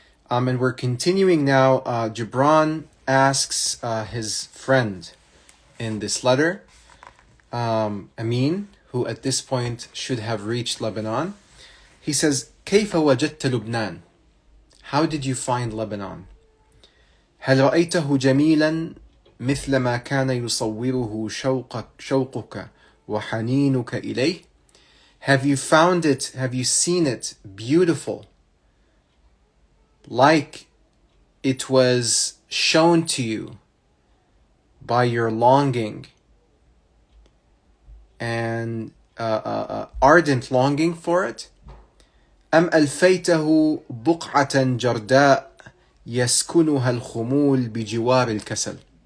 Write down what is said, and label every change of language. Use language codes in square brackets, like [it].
[en] And we're continuing now. Gibran asks his friend in this letter, Amin, who at this point should have reached Lebanon. He says, [ar] كيف وجدت لبنان? [en] How did you find Lebanon? [ar] هل رأيته جميلا مثل ما كان يصوره شوقك وحنينك إليه? [en] Have you found it, have you seen it beautiful, like it was shown to you by your longing and ardent longing for it? [ar] أم ألفيته بقعة جرداء يسكنها الخمول بجوار الكسل?